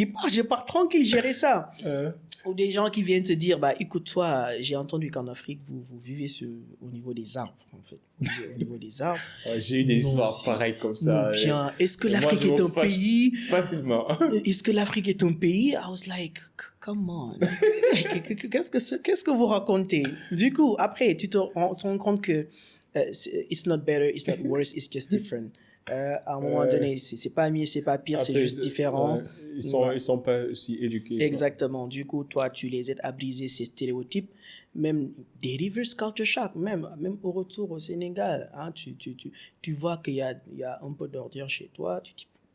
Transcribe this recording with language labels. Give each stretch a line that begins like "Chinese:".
French: Je pars tranquille gérer ça. Ou des gens qui viennent te dire, bah, écoute-toi, j'ai entendu qu'en Afrique, vous vivez au niveau des arbres, en fait. Au niveau des arbres. J'ai eu des histoires pareilles comme ça. Bien. Est-ce que l'Afrique est un pays? Facilement. Est-ce que l'Afrique est un pays?
English: I was like, come on.
French: Qu'est-ce que vous racontez? Du coup, après, tu te rends compte que
English: it's not better, it's not worse, it's just different.
French: À un moment donné, c'est pas mieux, c'est pas pire, c'est juste différent. Ils sont pas aussi éduqués. Exactement. Du coup, toi, tu les aides à briser ces stéréotypes. Même des reverse culture shock, même au retour au Sénégal, hein, tu vois qu'il y a un peu d'ordure chez toi, tu dis,